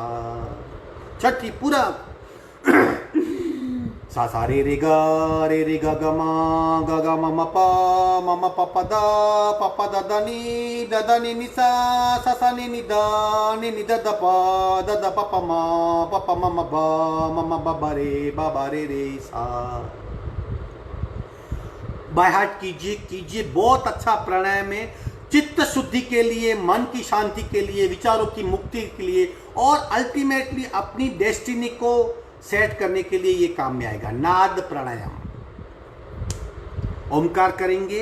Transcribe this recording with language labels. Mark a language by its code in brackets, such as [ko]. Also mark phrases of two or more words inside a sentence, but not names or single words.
[hi] छठी पूरक सा रे ग ग म प द नि सा नि द प म रे सा। [en] by heart [hi] कीजिए, बहुत अच्छा प्राणायाम है, चित्त शुद्धि के लिए, मन की शांति के लिए, विचारों की मुक्ति के लिए और अल्टीमेटली अपनी डेस्टिनी को सेट करने के लिए ये काम में आएगा। नाद प्राणायाम, ओमकार करेंगे।